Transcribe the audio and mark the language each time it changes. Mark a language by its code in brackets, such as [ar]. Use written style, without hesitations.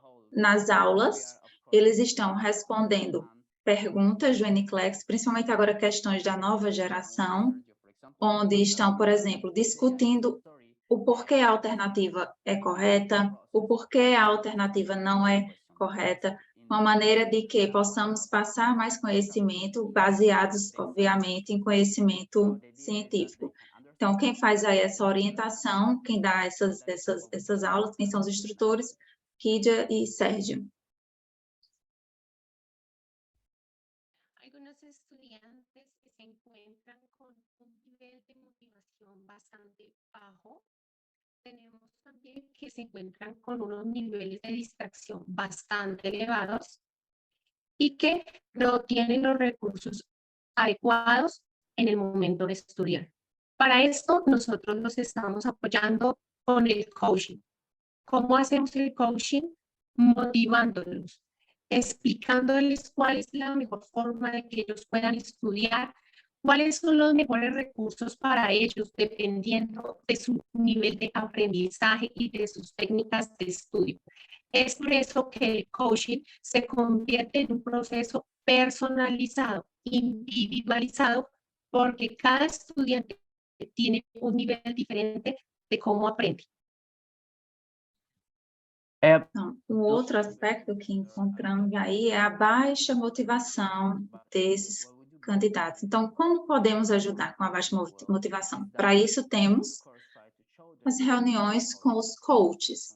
[pt] nas aulas eles estão respondendo perguntas do NCLEX, principalmente agora questões da nova geração, onde estão, por exemplo, discutindo o porquê a alternativa é correta, o porquê a alternativa não é correta, uma maneira de que possamos passar mais conhecimento, baseados, obviamente, em conhecimento científico. Então, quem faz aí essa orientação, quem dá essas aulas, quem são os instrutores? Kídia e Sérgio. [es] Algunos estudiantes que se encuentran con un nivel de motivación bastante bajo. Tenemos también que se encuentran con unos niveles de distracción bastante elevados y que no tienen los recursos adecuados en el momento de estudiar. Para esto, nosotros los estamos apoyando con el coaching. ¿Cómo hacemos el coaching? Motivándolos, explicándoles cuál es la mejor forma de que ellos puedan estudiar, cuáles son los mejores recursos para ellos, dependiendo de su nivel de aprendizaje y de sus técnicas de estudio. Es por eso que el coaching se convierte en un proceso personalizado, individualizado, porque cada estudiante tiene un nivel diferente de cómo aprende. [pt] Então, um outro aspecto que encontramos aí é a baixa motivação desses candidatos. Então, como podemos ajudar com a baixa motivação? Para isso, temos as reuniões com os coaches.